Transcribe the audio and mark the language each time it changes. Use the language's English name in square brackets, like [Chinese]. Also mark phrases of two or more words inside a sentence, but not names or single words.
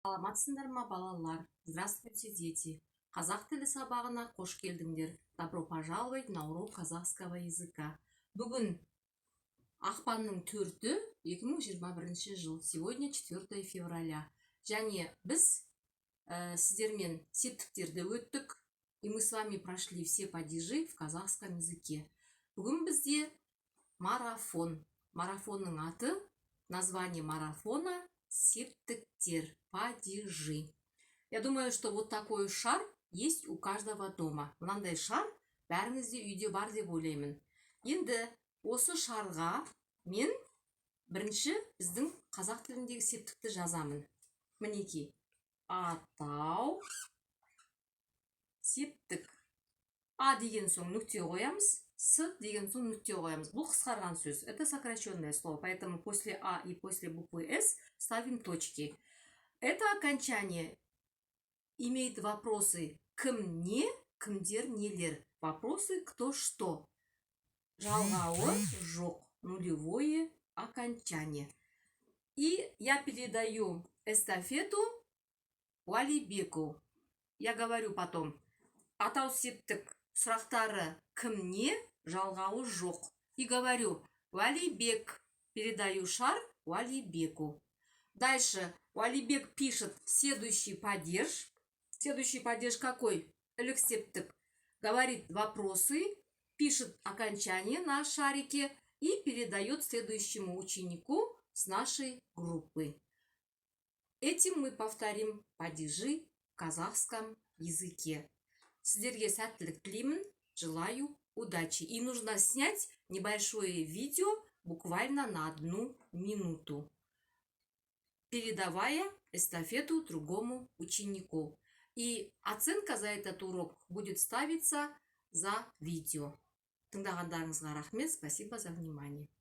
[Kazakh] Саламатсыңдар ма, балалар? [Russian] Здравствуйте, дети! [Kazakh] Қазақ тілі сабағына қош келдіңдер. [Russian] Добро пожаловать на урок казахского языка. [Kazakh] Бүгін ақпанның 4-і 2021 жыл. [Russian] Сегодня 4 февраля. [Kazakh] Және біз сіздермен септіктерді өттік. [Russian] И мы с вами прошли все падежи в казахском языке. [Kazakh] Бүгін бізде марафон. Марафонның аты, [Russian] название марафона септіктер, падежи. Я думаю, что вот такой шар есть у каждого дома. [Kazakh] Мынандай шар бәріңізде үйде бар деп ойлаймын. Енді осы шарға мен бірінші біздің қазақ тіліндегі септікті жазамын. Мінеки, атау септік. А деген соң нүкте қоямыз, С деген соң нүкте қоямыз. Бұл қысқарған сөз. [Russian] Это сокращенное слово, поэтому после А и после буквы С ставим точки. Это окончание имеет вопросы [Kazakh] кім не, кімдер нелер. [Russian] Вопросы кто что. [Kazakh] Жалғауы жоқ. [Russian] Нулевое окончание. И я передаю эстафету Уалибеку. Я говорю потом. [Kazakh] Атау септік сұрақтары кім не, жалғауы жоқ. [Russian] И говорю, Уалибек. Передаю шар Уалибеку. Дальше Уалибек пишет следующий падеж. Следующий падеж какой? [Kazakh] Ілік септік. [Russian] Говорит вопросы, пишет окончание на шарике и передает следующему ученику с нашей группы. Этим мы повторим падежи в казахском языке. [Kazakh] Сіздерге сәттілік тілеймін, [Russian] желаю удачи. И нужно снять небольшое видео буквально на 1 минуту, передавая эстафету другому ученику. И оценка за этот урок будет ставиться за видео. [Kazakh] Тыңдағандарыңызға рахмет, [Russian] спасибо за внимание.